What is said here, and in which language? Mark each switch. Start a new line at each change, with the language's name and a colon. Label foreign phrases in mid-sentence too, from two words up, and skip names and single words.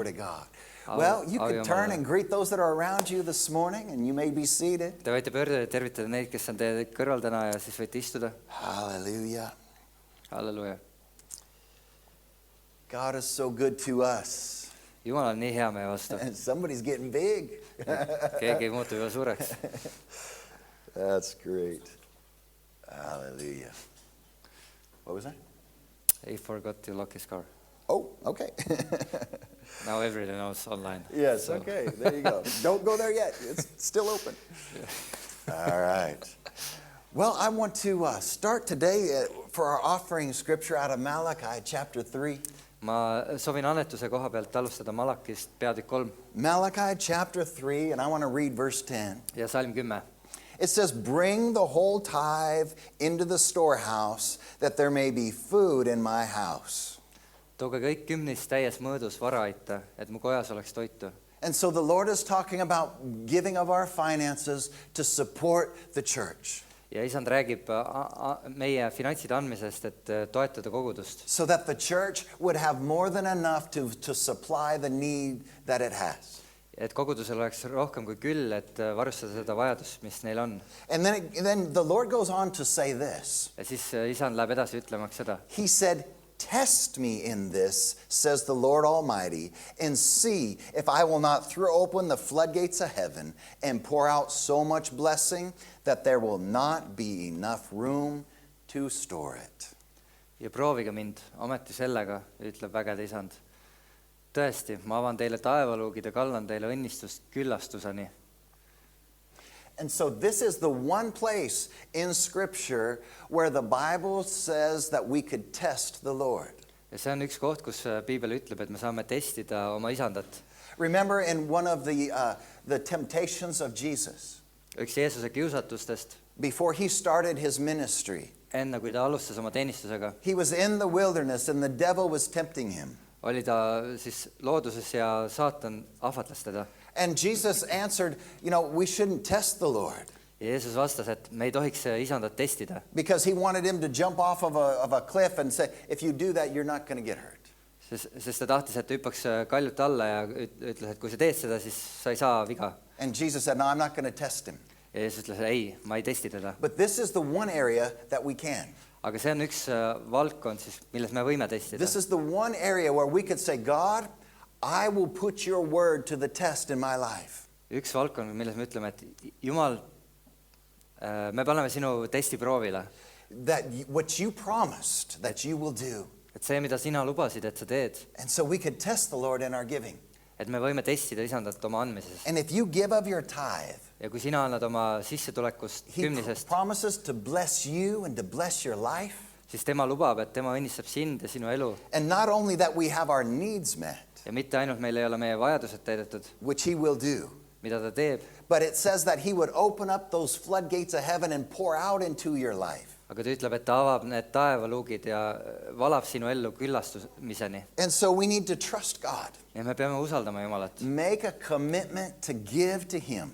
English: God. Well, you can turn and greet those that are around you this morning, and you may be seated.
Estonian: Te võite pöörduda ja tervitada neid, kes on teie kõrval täna ja siis võite istuda.
English: Hallelujah.
Estonian: Halleluja.
English: God is so good to us.
Estonian: Jumal on nii hea meie vastu.
English: And somebody's getting big.
Estonian: Keegi ei muutu juba suureks.
English: That's great. Hallelujah. What was that? He forgot to lock his car. Oh, okay. Now everyone knows online. Yes, so. Okay, there you go. Don't go there yet. It's still open. All right. Well, I want to start today for our offering scripture out of Malachi chapter 3.
Estonian: Ma soovin annetuse koha pealt alustada Malakist peatükk 3.
English: Malachi chapter 3, and I want to read verse 10.
Estonian: Ja salm 10.
English: It says, "Bring the whole tithe into the storehouse, that there may be food in my house."
Estonian: Tooge kõik kümnist täies mõõdus varaita, et mu kojas oleks toitu.
English: And so the Lord is talking about giving of our finances to support the church.
Estonian: Ja isand räägib meie finantside andmisest, et toetada kogudust.
English: So that the church would have more than enough to supply the need that it has.
Estonian: Et kogudusel oleks rohkem kui küll, et varustada seda vajadust, mis neil on.
English: And then the Lord goes on to say this.
Estonian: Ja siis isand läheb edasi ütlemaks seda.
English: He said, "Test me in this, says the Lord Almighty, and see if I will not throw open the floodgates of heaven and pour out so much blessing that there will not be enough room to store it."
Estonian: Ja proovige mind, ometi sellega, ütleb vägede isand. Tõesti, ma avan teile taevaluugid ja kallan teile õnnistust küllastuseni.
English: And so this is the one place in Scripture where the Bible says that we could test the Lord.
Estonian: Ja see on üks koht, kus Piibel ütleb, et me saame testida oma isandat.
English: Remember in one of the temptations of Jesus,
Estonian: Üks Jeesuse kiusatustest,
English: before he started his ministry,
Estonian: enne kui ta alustas oma teenistusega,
English: he was in the wilderness and the devil was tempting him.
Estonian: oli ta siis looduses ja saatan ahvatles teda.
English: And Jesus answered, we shouldn't test the Lord.
Estonian: Ja Jeesus vastas, et me ei tohiks isandat testida.
English: Because he wanted him to jump off of a cliff and say, if you do that, you're not going to get hurt.
Estonian: Sest ta tahtis, et hüppaks kaljut alla ja ütles, et kui sa teed seda, siis sa ei saa viga.
English: And Jesus said, no, I'm not going to test him.
Estonian: Ja Jeesus ütles, ei, ma ei testi teda.
English: But this is the one area that we can.
Estonian: Aga see on üks valdkond, siis, milles me võime testida.
English: This is the one area where we could say, God, I will put your word to the test in my life.
Estonian: Üks valdkond, milles me ütleme, et Jumal, me paneme sinu testi proovile.
English: That what you promised that you will do.
Estonian: Et see, mida sina lubasid, et sa teed.
English: And so we could test the Lord in our giving.
Estonian: Et me võime testida isandat oma andmises.
English: And if you give of your tithe,
Estonian: ja kui sina annad oma sissetulekust kümnisest,
English: He promises to bless you and to bless your life.
Estonian: Siis tema lubab, et tema õnnistab sind ja sinu elu.
English: And not only that we have our needs met.
Estonian: Ja mitte ainult meil ei ole meie vajadused täidetud.
English: Which he will do.
Estonian: Mida ta teeb.
English: But it says that he would open up those floodgates of heaven and pour out into your life.
Estonian: Aga ta ütleb, et ta avab need taevaluugid ja valab sinu ellu küllastumiseni.
English: And so we need to trust God.
Estonian: Ja me peame usaldama Jumalat.
English: Make a commitment to give to him.